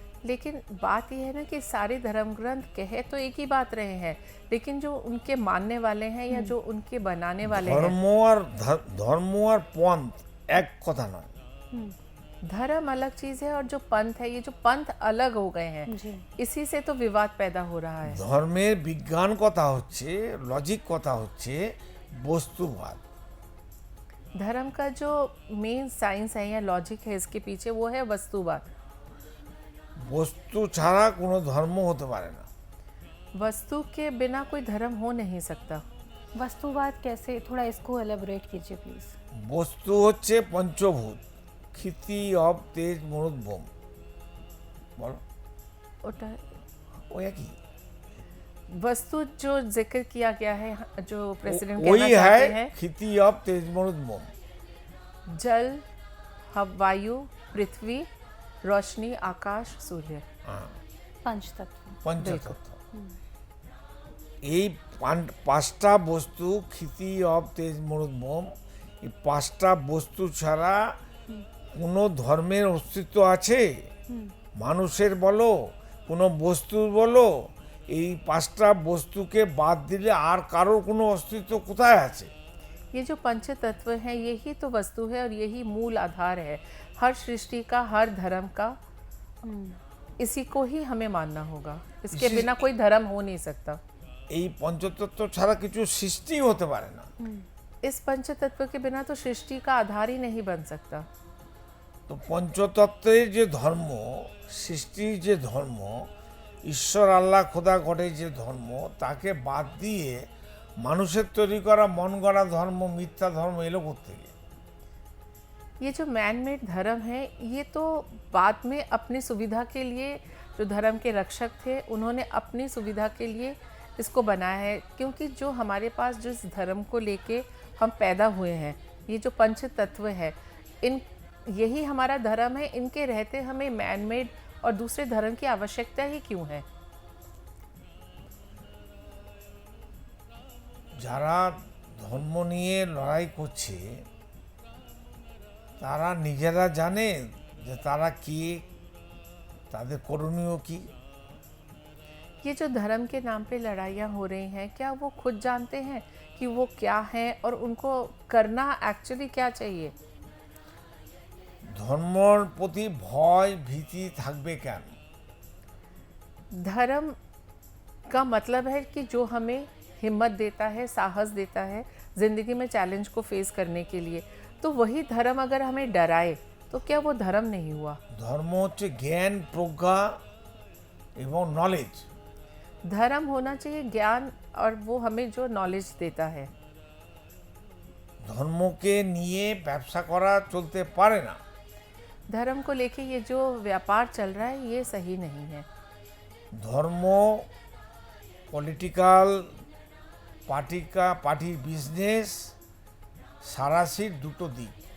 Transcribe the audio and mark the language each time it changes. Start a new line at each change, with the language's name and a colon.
Hindi: लेकिन बात यह है ना कि सारे धर्म ग्रंथ कहे तो एक ही बात रहे हैं, लेकिन जो उनके मानने वाले हैं या जो उनके बनाने वाले हैं,
Bangla: ধর্ম আর পন্থ এক কথা নয়।
Hindi: धर्म अलग चीज़ है और जो पंथ है, ये जो पंथ अलग हो गए हैं, जी। इसी से तो विवाद पैदा हो रहा है। ধর্মের বিজ্ঞান কথা হচ্ছে, লজিক কথা হচ্ছে বস্তুবাদ। धर्म का जो मेन साइंस है या लॉजिक है इसके पीछे, वो है वस्तुवाद। বস্তু ছাড়া কোনো ধর্ম হতে পারে না। वस्तु के बिना कोई धर्म हो नहीं सकता। वस्तुवाद कैसे, थोड़ा इसको एलेबोरेट कीजिए प्लीज़।
Bangla: বস্তু হচ্ছে পঞ্চভূত, ক্ষিতি অব তেজ মরুদ বোম। বলো उटा- ও একই,
Hindi: वस्तु जो जिक्र किया गया है, जो प्रेसिडेंट वही कहना चाहते है हैं,
Bangla: ক্ষিতি অব তেজ মরুদ বোম।
Hindi: जल, वायु, पृथ्वी, रोशनी, आकाश, सूर्य। पंच तत्व।
Bangla: পঞ্চতত্ত্ব। এই পাঁচটা বস্তু, ক্ষিতি অব তেজ মরুদ বোম, এই পাঁচটা বস্তু ছাড়া কোনো ধর্মের অস্তিত্ব আছে? মানুষের বলো, কোনো বস্তুর বলো, এই পাঁচটা বস্তুকে বাদ দিলে আর কারোর কোনো অস্তিত্ব কোথায় আছে?
Hindi: ये जो पंच तत्व हैं, यही तो वस्तु है और यही मूल आधार है हर सृष्टि का, हर धर्म का। इसी को ही हमें मानना होगा, इसके इसी- बिना कोई धर्म हो नहीं सकता।
Bangla: এই পঞ্চতত্ত্ব ছাড়া কিছু সৃষ্টি হতে পারে না।
Hindi: इस पंच तत्व के बिना तो सृष्टि का आधार ही नहीं बन सकता।
Bangla: তো পঞ্চতত্ত্বের যে ধর্ম, সৃষ্টির যে ধর্ম, ঈশ্বর আল্লাহ খোদা গডের যে ধর্ম, তাকে বাদ দিয়ে মানুষের তৈরি করা মন গড়া ধর্ম, মিথ্যা ধর্ম এলো কোত্থেকে?
Hindi: ये जो मैन मेड धर्म है, ये तो बाद में अपनी सुविधा के लिए, जो धर्म के रक्षक थे उन्होंने अपनी सुविधा के लिए इसको बनाया है। क्योंकि जो हमारे पास जिस धर्म को लेके हम पैदा हुए हैं, ये जो पंच तत्व है, इन यही हमारा धर्म है। इनके रहते हमें मैन मेड और दूसरे धर्म की आवश्यकता ही क्यों है?
Bangla: যারা ধর্ম নিয়ে লড়াই করছে তারা নিজেরা জানে যে তারা কি, তাদের করণীয় কি?
Hindi: ये जो धर्म के नाम पे लड़ाइयाँ हो रही हैं, क्या वो खुद जानते हैं कि वो क्या हैं और उनको करना एक्चुअली क्या चाहिए?
Bangla: ধর্মর প্রতি ভয় ভীতি থাকবে কেন?
Hindi: धर्म का मतलब है कि जो हमें हिम्मत देता है, साहस देता है ज़िंदगी में चैलेंज को फेस करने के लिए। तो वही धर्म अगर हमें डराए तो क्या वो धर्म नहीं हुआ?
Bangla: ধর্ম হচ্ছে জ্ঞান, প্রজ্ঞা এবং নলেজ।
Hindi: धर्म होना चाहिए ज्ञान, और वो हमें जो नॉलेज देता है।
Bangla: ধর্মকে নিয়ে ব্যবসা করা চলতে পারে না।
Hindi: धर्म को लेके ये जो व्यापार चल रहा है, ये सही नहीं है।
Bangla: ধর্ম পলিটিক্যাল পার্টির বিজনেস, সারাশির দুটো দিক।